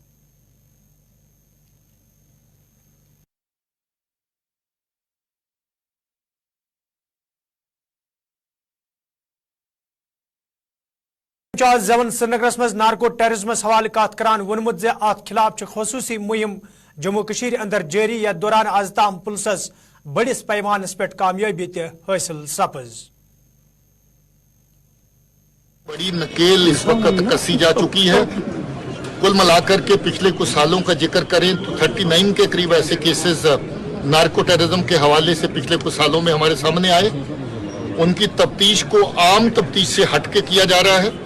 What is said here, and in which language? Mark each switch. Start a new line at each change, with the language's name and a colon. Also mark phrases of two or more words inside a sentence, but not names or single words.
Kashmiri: जवन श्रीनगरस मज नार्को टेररिज्मस हवाले कत करान वोनमुत जे अत खिलाफ खसूसी मुहिम जम्मू कशीर अंदर जारी यथ दौरान आज ताम पुलिसस बड़िस पैमानस पे कामयाबी हासिल सपज।
Hindi: बड़ी नकेल इस वक्त कसी जा चुकी है। कुल मिलाकर के पिछले कुछ सालों का जिक्र करें तो 39 के करीब ऐसे केसेस
English: narco terrorism
Hindi: के हवाले से पिछले कुछ सालों में हमारे सामने आए। उनकी तफ्तीश को आम तफ्तीश से हटके किया जा रहा है।